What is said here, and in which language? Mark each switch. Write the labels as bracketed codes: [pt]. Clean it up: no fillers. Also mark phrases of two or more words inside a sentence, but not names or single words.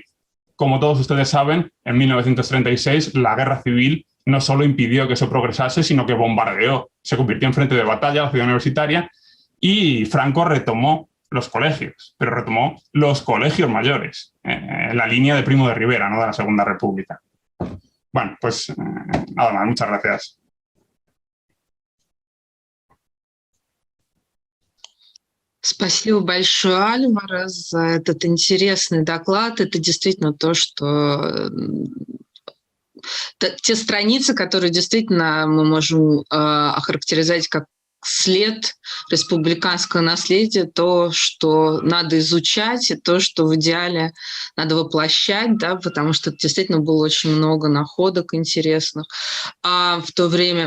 [es] Como todos ustedes saben, en 1936 la guerra civil no solo impidió que eso progresase, sino que bombardeó, se convirtió en frente de batalla la ciudad universitaria y Franco retomó los colegios, pero retomó los colegios mayores, en la línea de Primo de Rivera, ¿no?, de la Segunda República. Bueno, pues nada más, muchas gracias. [ru] Спасибо большое, Альвара, за этот интересный доклад. Это действительно то, что те страницы, которые действительно мы можем охарактеризовать как след республиканского наследия, то, что надо изучать, и то, что в идеале надо воплощать, да, потому что действительно было очень много находок интересных в то время.